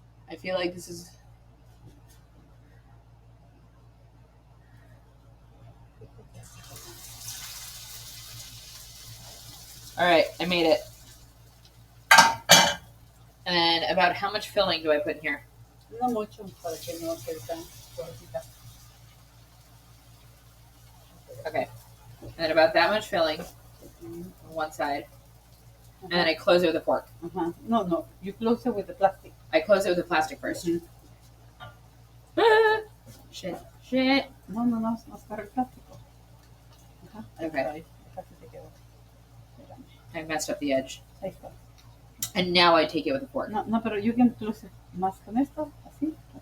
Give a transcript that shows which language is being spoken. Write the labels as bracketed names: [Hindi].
[English] I feel like this is... All right, I made it. And then about how much filling do I put in here? [Spanish] No mucho para que no quede tan suavecita. [English] Okay. And then about that much filling on one side. And then I close it with a fork. [Spanish] No. [English] You close it with the plastic. I close it with the plastic first. Shit. [Spanish] No, no para el plástico. [English] Okay. [Spanish] Ahí, casi te quedó. Espérame. [English] I messed up the edge. [Spanish] Ahí está. [English] And now I take it with a fork. [Spanish] No, pero [English] you can close it [Spanish] más con esto, así.